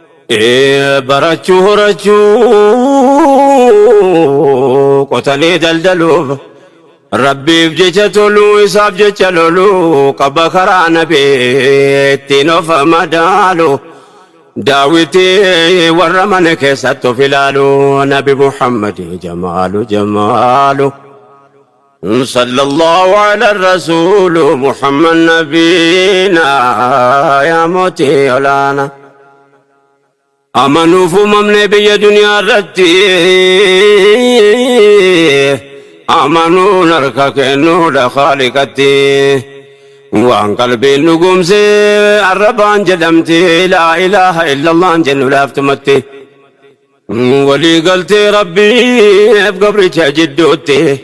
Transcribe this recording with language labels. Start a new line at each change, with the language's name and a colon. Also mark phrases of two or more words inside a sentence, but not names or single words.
Oromo: Ee, barachuu horachuu qotanii daldaluuf. Rabbiif jecha toluu isaaf jecha loluu qaba karaa nabii ittiin of madaalu. Daawwitii warra mana keessatti of ilaalu. Nabi Muhammad jamaalu jamaalu.
Arabic: صلى الله على الرسول محمد نبينا يا موتي مولانا.
Oromo: Amanuuf uumamne biyya duniyaa irratti. Amanuun harka kennuudha Khaliqatti. Waan qalbiin dhugumse arrabaan jedhamti.
Arabic: لا إله إلا الله
Oromo: jennu laaftumatti. Walii galtee Rabbiif gabricha jidduutti.